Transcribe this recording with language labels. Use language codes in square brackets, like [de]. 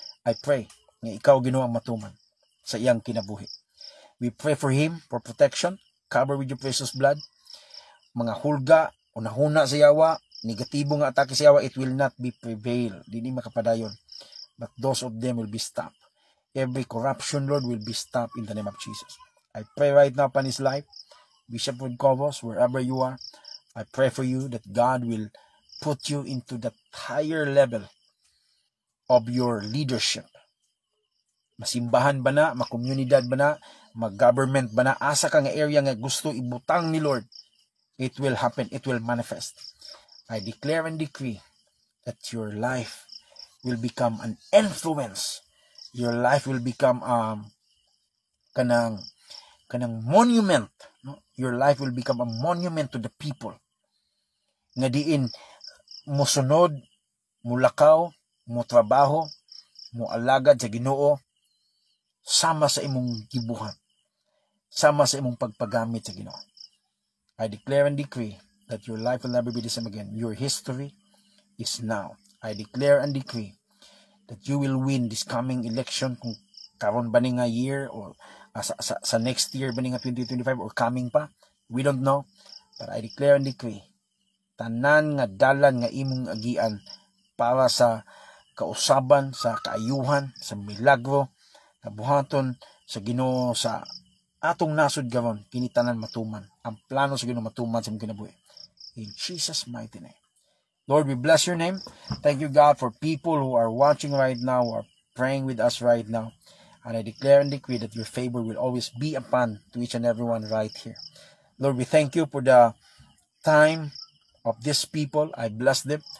[en] I pray [ceb] nga ikaw Ginoo ang matuman sa iyang kinabuhi. [en] We pray for him, for protection, cover with your precious blood. [ceb] Mga hulga, unahuna sa yawa, negatibo nga atake sa yawa, [en] it will not be prevail. [ceb] Dili makapadayon. [en] But those of them will be stopped. Every corruption, Lord, will be stopped in the name of Jesus. I pray right now upon his life, Bishop Rod Cobos, wherever you are, I pray for you that God will put you into the higher level of your leadership. [ceb] Masimbahan ba na, makomunidad ba na, mag-government ba na, asa ka nga area nga gusto ibutang ni Lord, [en] it will happen, it will manifest. I declare and decree that your life will become an influence. Your life will become kanang monument. No? Your life will become a monument to the people. [ceb] Nga diin musunod, mulakaw, mo trabaho, mo alagad sa Ginoo, sama sa imong gibuhat, sama sa imong pagpagamit sa Ginoo. [en] I declare and decree that your life will never be the same again. Your history is now. I declare and decree that you will win this coming election, [ceb] kung karon ba ni nga year or sa next year ba ni nga 2025 or coming pa, [en] we don't know, but I declare and decree [ceb] tanan nga dalan nga imong agian para sa kausaban, sa kaayuhan, sa milagro, kabuhaton sa Ginoo, sa atong nasod garon, kini tanan matuman. Ang plano sa Ginoo matuman sa imong kinabuhi. [en] In Jesus' mighty name. Lord, we bless your name. Thank you, God, for people who are watching right now, who are praying with us right now. And I declare and decree that your favor will always be upon to each and everyone right here. Lord, we thank you for the time of these people. I bless them.